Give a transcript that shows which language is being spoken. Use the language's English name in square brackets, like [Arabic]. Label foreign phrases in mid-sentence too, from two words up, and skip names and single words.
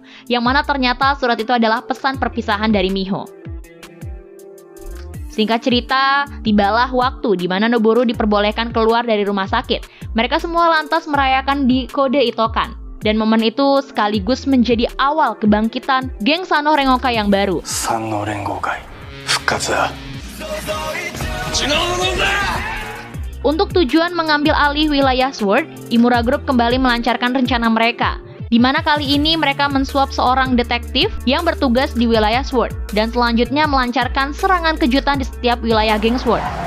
[Indonesian] Yang mana ternyata surat itu adalah pesan perpisahan dari Miho. Singkat cerita, tibalah waktu di mana Noboru diperbolehkan keluar dari rumah sakit. Mereka semua lantas merayakan di Kode Itokan. Dan momen itu sekaligus menjadi awal kebangkitan geng Sano Rengokai yang baru. [Japanese] 三の連合会復活だ。 [Indonesian] Untuk tujuan mengambil alih wilayah SWORD, Imura Group kembali melancarkan rencana mereka, di mana kali ini mereka mensuap seorang detektif yang bertugas di wilayah SWORD, dan selanjutnya melancarkan serangan kejutan di setiap wilayah geng SWORD.